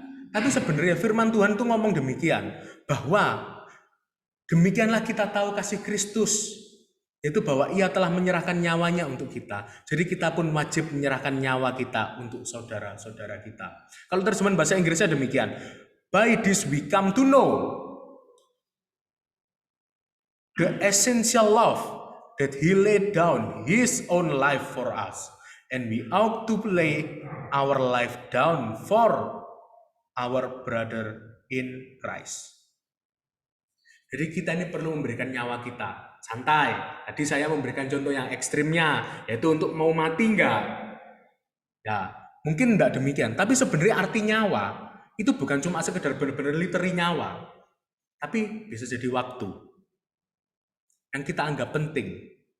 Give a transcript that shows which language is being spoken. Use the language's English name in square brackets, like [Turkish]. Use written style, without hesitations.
[Indonesian] Tapi sebenarnya firman Tuhan tuh ngomong demikian, bahwa demikianlah kita tahu kasih Kristus, itu bahwa ia telah menyerahkan nyawanya untuk kita. Jadi kita pun wajib menyerahkan nyawa kita untuk saudara-saudara kita. Kalau terjemahan bahasa Inggrisnya demikian. [English] By this we come to know the essential love that he laid down his own life for us. And we ought to lay our life down for our brother in Christ. [Indonesian] Jadi kita ini perlu memberikan nyawa kita. Santai. Tadi saya memberikan contoh yang ekstrimnya, yaitu untuk mau mati enggak? Ya, mungkin enggak demikian. Tapi sebenarnya arti nyawa itu bukan cuma sekedar benar-benar literally nyawa, tapi bisa jadi waktu yang kita anggap penting.